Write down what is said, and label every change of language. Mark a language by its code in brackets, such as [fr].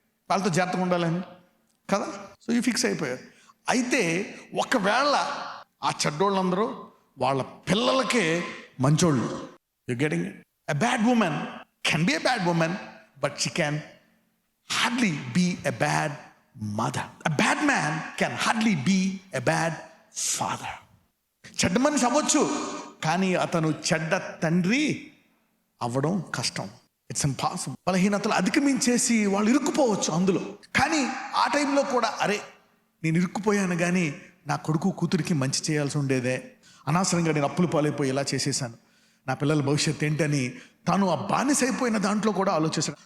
[te] వాళ్ళతో జాగ్రత్తగా ఉండాలని కదా, సో యూ ఫిక్స్ అయిపోయారు. అయితే ఒకవేళ ఆ చెడ్డోళ్ళందరూ వాళ్ళ పిల్లలకే మంచోళ్ళు. [en] You getting it? A bad woman can be a bad woman, but she can hardly be a bad mother. A bad man can hardly be a bad father. [te] చెడ్డ మనిషి అవ్వచ్చు, కానీ అతను చెడ్డ తండ్రి అవ్వడం కష్టం. [en] It's impossible. [te] బలహీనతలు అధిగమించేసి వాళ్ళు ఇరుక్కుపోవచ్చు అందులో. కానీ ఆ టైంలో కూడా అరే నేను ఇరుక్కుపోయాను, కానీ నా కొడుకు కూతురికి మంచి చేయాల్సి ఉండేదే, అనవసరంగా నేను అప్పులు పాలైపోయి ఇలా చేసేసాను, నా పిల్లల భవిష్యత్తు ఏంటని తాను ఆ బానిస అయిపోయిన దాంట్లో కూడా ఆలోచిస్తాడు.